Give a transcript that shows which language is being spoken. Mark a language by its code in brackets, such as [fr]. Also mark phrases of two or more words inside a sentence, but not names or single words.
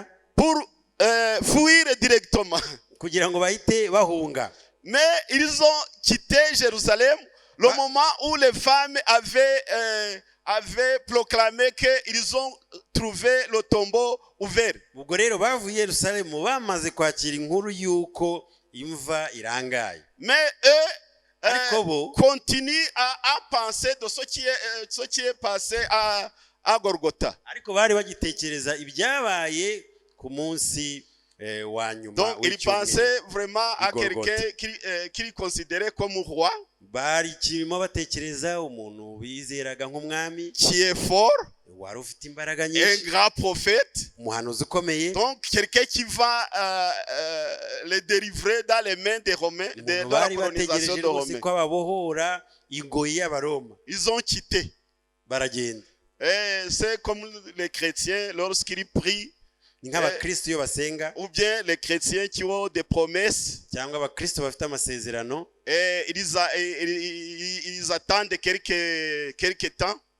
[fr] pour fuir directement. [rw] Kugira ngo bahite bahunga. [fr] Mais ils ont quitté Jérusalem le moment où les femmes avaient proclamé qu'ils ont trouvé le tombeau ouvert. [rw] Ubwo rero bavuye Yerusalemu bamaze kwakira inkuru yuko imva irangaye. [fr] Mais eux continuent à penser de ce qui est passé à Golgotha. [rw] Ariko bari bagitekereza ibyabaye ku munsi wa nyuma. [fr] Donc ils pensaient vraiment à quelqu'un qu'ils considéraient comme roi. [rw] Bari kirimo batekereza umuntu bizeraga nk'umwami, [fr] qui est fort, [rw] wari ufite imbaraga nyinshi, [fr] un grand prophète, [rw] umuhanuzi ukomeye. [fr] Donc quelqu'un qui va les délivrer dans les mains des Romains, de la colonisation de Romains. [rw] Ko ababohora ingoyi y'Abaroma. [fr] Ils ont quitté. [rw] Baragenda. [fr] Et c'est comme les chrétiens lorsqu'ils prient, ou bien les chrétiens qui ont des promesses, et ils attendent quelques temps.